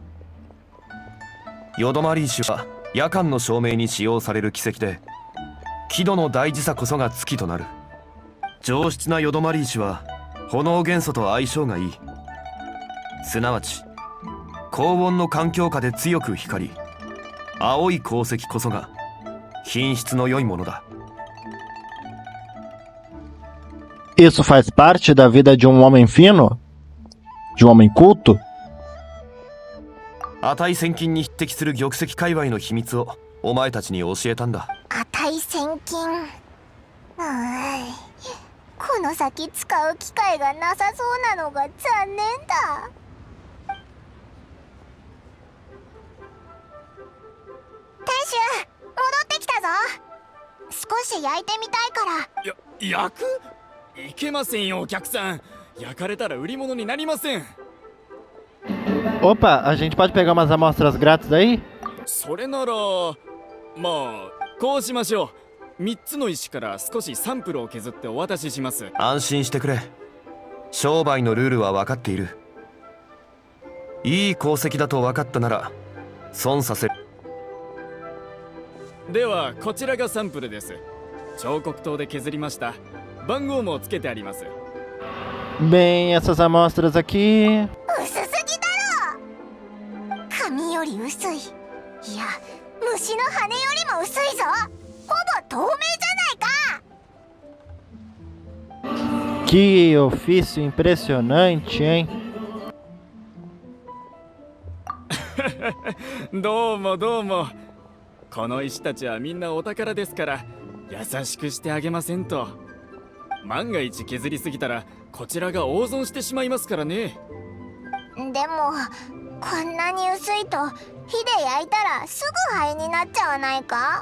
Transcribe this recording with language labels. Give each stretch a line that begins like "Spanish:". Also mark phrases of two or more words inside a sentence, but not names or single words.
Japanese: よどまり石は夜間の照明に使用される奇跡で、輝度の大事さこそが月となる。上質なよどまり石は炎元素と相性がいい。すなわち高温の環境下で強く光り、青い鉱石こそが品質の良いものだ。
Portuguese: Isso faz parte da vida de um homem fino? De um homem culto?
Japanese: 値千金に匹敵する玉石界隈の秘密をお前たちに教えたんだ。値千金。この先使う機会がなさそうなのが残念だ。店主、戻ってきたぞ。少し焼いてみたいから。焼く？いけませんよ、お客さん。焼かれたら売り物になりません。
Portuguese: Opa, a gente pode pegar umas amostras grátis aí?
Japanese: それならまあこうしましょう。3つの石から少しサンプルを削ってお渡しします。安心してくれ。商売のルールは分かっている。いい鉱石だと分かったなら損させる。ではこちらがサンプルです。彫刻刀で削りました。番号もつけてあります。
Portuguese: Bem, essas amostras aqui.
Japanese: 薄すぎだろ。紙より薄い。いや、虫の羽よりも薄いぞ。ほぼ透明じゃないか。
Portuguese: Que ofício impressionante, hein?
Japanese: どうもどうも。この石たちはみんなお宝ですから優しくしてあげませんと。万が一削りすぎたらこちらが大損してしまいますからね。でもこんなに薄いと火で焼いたらすぐ灰になっちゃわないか？